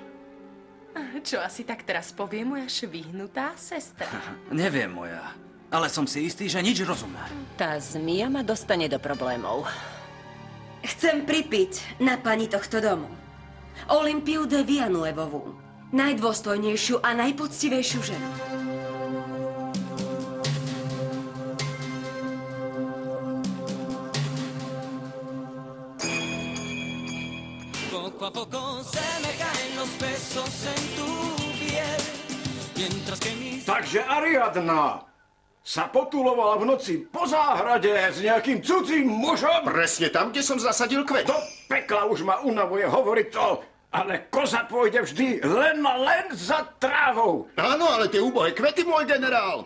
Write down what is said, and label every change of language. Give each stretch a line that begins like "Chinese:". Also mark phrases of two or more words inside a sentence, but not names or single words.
Slovak: Čo asi tak teraz povie moja švihnutá sestra? Neviem, moja. Ale som si istý, že nič rozumná. Tá zmija ma dostane do problémov. Chcem pripiť na pani tohto domu. Olympiu de Villanuevovú. Najdôstojnejšiu a najpoctivejšiu ženu.
Spanish: Poco a poco se me caen los besos en tu piel, mientras que mis...
Slovak: Takže Ariadna sa potulovala v noci po záhrade s nejakým cudzím mužom? Presne tam, kde som zasadil kvet. Do pekla už ma unavuje hovoriť to, ale koza pôjde vždy len za trávou. Áno, ale tie úbohé kvety, môj generál.